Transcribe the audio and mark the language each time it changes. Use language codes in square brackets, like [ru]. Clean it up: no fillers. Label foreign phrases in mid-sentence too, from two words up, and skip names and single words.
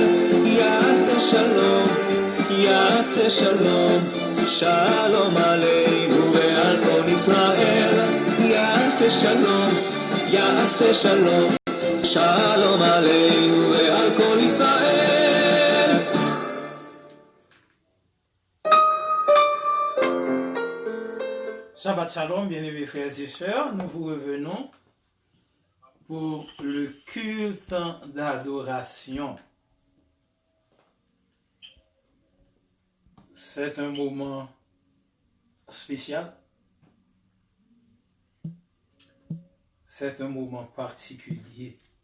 [he] יעשה שלום, יעשה שלום, שלום עלינו ועל כל ישראל. יעשה שלום, יעשה שלום, שלום עלינו ועל כל ישראל. שבת שלום, [fr] bien-aimés frères et sœurs, nous vous revenons pour le culte d'adoration. C'est un moment spécial, c'est un moment particulier.